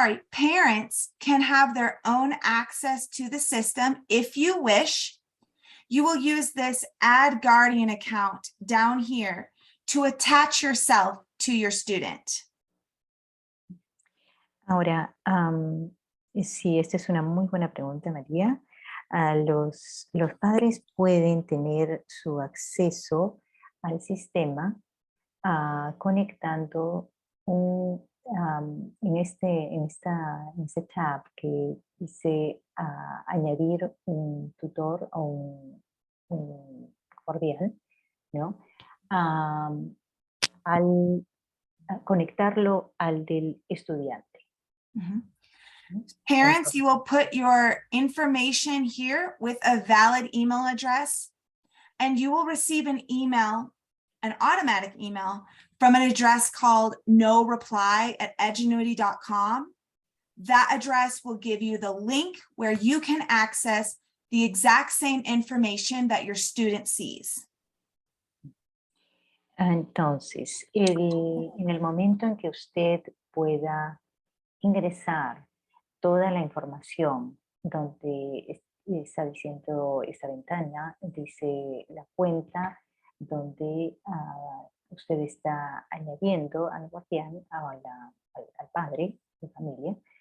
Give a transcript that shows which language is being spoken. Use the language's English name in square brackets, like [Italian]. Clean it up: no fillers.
[English] Parents can have their own access to the system if you wish. You will use this Add Guardian account down here to attach yourself to your student. [Spanish] Ahora, sí, esta es una muy buena pregunta, María. Los padres pueden tener su acceso al sistema conectando en este tab que dice añadir un tutor o un cordial, ¿no? Al conectarlo al del estudiante. Mhm. [English] Parents, you will put your information here with a valid email address, and you will receive an automatic email from an address called noreply@edgenuity.com. That address will give you the link where you can access the exact same information that your student sees. [Spanish] Entonces, en el momento en que usted pueda ingresar toda la información donde está diciendo esta ventana, dice la cuenta donde usted está añadiendo al guardián, al padre de familia.